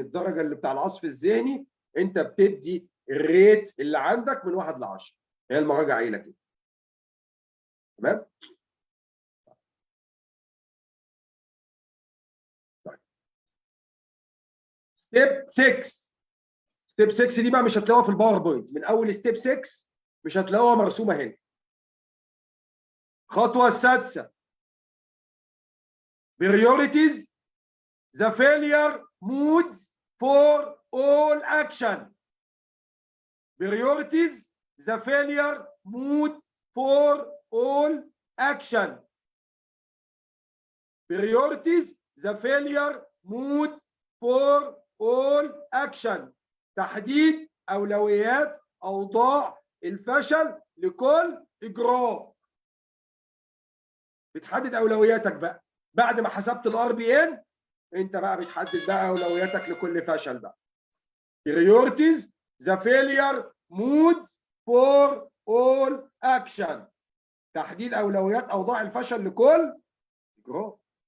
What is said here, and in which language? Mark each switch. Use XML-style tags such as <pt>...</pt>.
<ar>الدرجه اللي بتاع العصف الذهني انت بتدي الريت اللي عندك من 1 ل 10. هي المراجعه قايله كده. تمام؟ طيب ستيب 6. ستيب 6 دي بقى مش هتلاقوها في الباوربوينت. من اول ستيب 6 مش هتلاقوها مرسومه هنا. الخطوه السادسه</ar> <en>priorities the failure modes for all action. priorities the failure mood for all action. priorities the failure mood for all action.</en> <ar>تحديد أولويات أوضاع الفشل لكل إجراء. بتحدد أولوياتك بقى بعد ما حسبت الار بي ان. انت بقى بتحدد بقى أولوياتك لكل فشل بقى.</ar> <en>priorities the failure modes for all action.</en> <ar>تحديد أولويات أوضاع الفشل لكل إجراء.</ar>